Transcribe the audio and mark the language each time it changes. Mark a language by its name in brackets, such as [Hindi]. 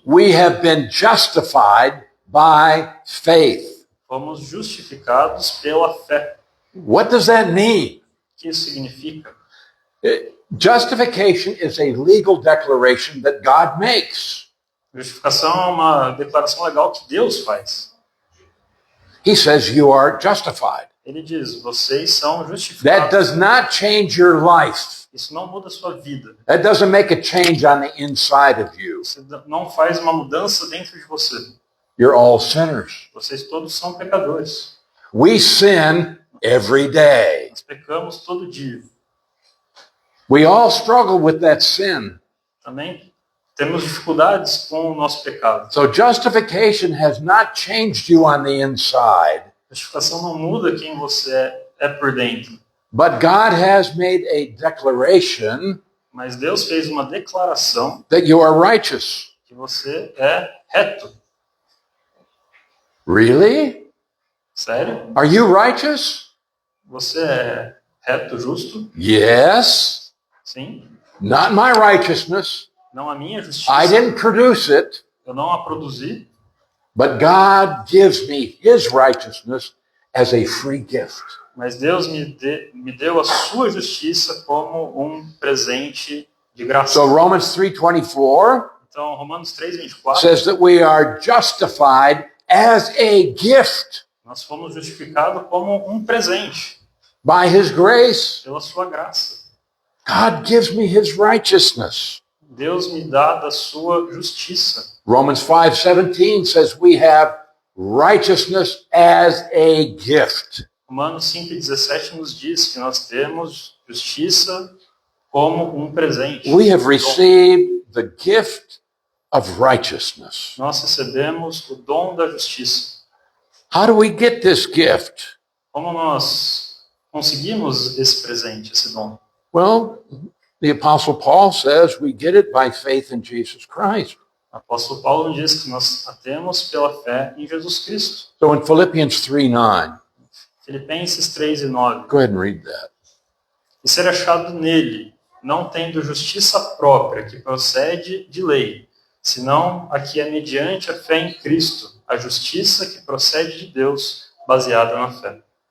[English] We have been justified by faith. [Portuguese] Fomos justificados pela fé. [English] What does that mean? [Portuguese] O que isso significa? [English] Justification is a legal declaration that God makes. [Portuguese] Justificação é uma declaração legal que Deus faz. [English] He says you are justified. [Portuguese] Ele diz, vocês são [English] That [Portuguese] justificados. [English] does not change your life. [Portuguese] Isso não muda a sua vida. [English] That doesn't make a change on the inside of you. [Portuguese] Você não faz uma mudança dentro de você. [English] You're all sinners. [Portuguese] Vocês todos são pecadores. [English] We sin every day. [Portuguese] Nós pecamos todo dia. [English] We all struggle with that sin. [Portuguese] Também temos dificuldades com o nosso pecado. [English] So justification has not changed you on the inside, [Portuguese] A justificação não muda quem você é por dentro. [English] but God has made a declaration [Portuguese] Mas Deus fez uma declaração [English] that you are righteous. [Portuguese] que você é reto. [English] Really? [Portuguese] Sério? [English] Are you righteous? [Portuguese] Você é reto, justo? [English] Yes. [Portuguese] Sim. [English] Not my righteousness. [Portuguese] Não a minha [English] I [Portuguese] justiça. [English] didn't produce it, [Portuguese] Eu não a produzi. [English] but God gives me his righteousness as a free gift. [Portuguese] Mas Deus me deu a sua justiça como um presente de graça. [English] So Romans 3:24 [Portuguese] Então, Romanos 3:24, [English] says that we are justified as a gift [Portuguese] nós fomos justificados como um presente [English] by his grace. [Portuguese] pela sua graça. [English] God gives me his righteousness. [Portuguese] Deus me dá da sua justiça. [English] Romans 5:17 says we have righteousness as a gift. [Portuguese] Romanos 5:17 nos diz que nós temos justiça como um presente. [English] We have received the gift of righteousness. [Portuguese] Nós recebemos o dom da justiça. [English] How do we get this gift? [Portuguese] Como nós conseguimos esse presente, esse dom? [English] Well, the Apostle Paul says we get it by faith in Jesus Christ. [Portuguese] O apóstolo Paulo diz que nós a temos pela fé em Jesus Cristo. [English] So in Philippians 3:9, [Portuguese] Filipenses 3:9. [English] go ahead and read that. [Portuguese] E ser achado nele, não tendo justiça própria que procede de lei, senão a que é mediante a fé em Cristo, a justiça que procede de Deus, baseada na fé.